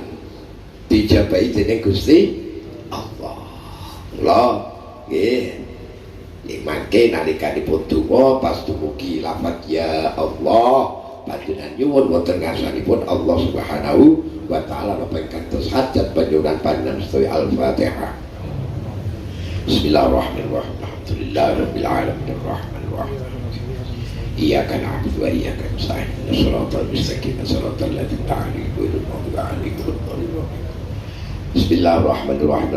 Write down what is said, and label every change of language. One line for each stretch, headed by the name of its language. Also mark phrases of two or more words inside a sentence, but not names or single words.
Javanese: Dijabahi dening Gusti Allah. Allah nggih. Mangke nalikanipun donga pas dumugi lafaz
Arabic: يا الله
Javanese: panjenengan nyuwun wonten ngarsanipun Allah
Arabic: سبحانه وتعالى
Javanese: napa ingkang dados hajat panjenengan panjenengan sedaya Al-Fatihah.
Arabic: بسم الله الرحمن الرحيم. الحمد لله رب العالمين الرحمن الرحيم. إياك نعبد وإياك نستعين. صراط المستقيم صراط الذين أنعمت عليهم غير بسم الله الرحمن الرحيم.